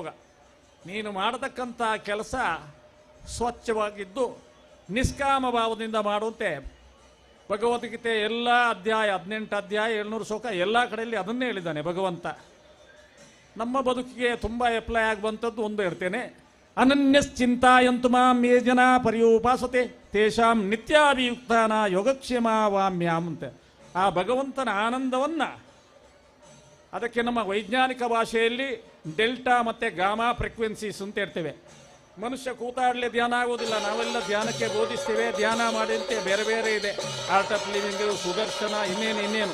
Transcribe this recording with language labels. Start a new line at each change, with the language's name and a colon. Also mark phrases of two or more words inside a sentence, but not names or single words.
Kannada: ನೀನು ಮಾಡತಕ್ಕಂಥ ಕೆಲಸ ಸ್ವಚ್ಛವಾಗಿದ್ದು ನಿಷ್ಕಾಮ ಭಾವದಿಂದ ಮಾಡುವಂತೆ ಭಗವದ್ಗೀತೆ ಎಲ್ಲ ಅಧ್ಯಾಯ 18 ಅಧ್ಯಾಯ 700 ಶ್ಲೋಕ ಎಲ್ಲ ಕಡೆಯಲ್ಲಿ ಅದನ್ನೇ ಹೇಳಿದ್ದಾನೆ ಭಗವಂತ. ನಮ್ಮ ಬದುಕಿಗೆ ತುಂಬ ಅಪ್ಲೈ ಆಗುವಂಥದ್ದು ಒಂದು ಹೇಳ್ತೇನೆ,
Sanskrit: ಅನನ್ಯಶ್ಚಿಂತಾಯಂತು ಮಾಂ ಯೇ ಜನ ಪರ್ಯುಪಾಸತೆ ತೇಷಾಂ ನಿತ್ಯಾಭಿಯುಕ್ತಾನ ಯೋಗಕ್ಷೇಮ ವಾಮ್ಯಾಂ ಅಂತ.
Kannada: ಆ ಭಗವಂತನ ಆನಂದವನ್ನು, ಅದಕ್ಕೆ ನಮ್ಮ ವೈಜ್ಞಾನಿಕ ಭಾಷೆಯಲ್ಲಿ ಡೆಲ್ಟಾ ಮತ್ತು
English: gamma frequencies
Kannada: ಅಂತ ಹೇಳ್ತೇವೆ. ಮನುಷ್ಯ ಕೂತಾಡಲೇ ಧ್ಯಾನ ಆಗೋದಿಲ್ಲ, ನಾವೆಲ್ಲ ಧ್ಯಾನಕ್ಕೆ ಬೋಧಿಸ್ತೇವೆ. ಧ್ಯಾನ ಮಾಡಿದಂತೆ ಬೇರೆ ಬೇರೆ ಇದೆ, ಆರ್ಟ್ ಆಫ್ ಲಿವಿಂಗು, ಸುದರ್ಶನ, ಇನ್ನೇನು.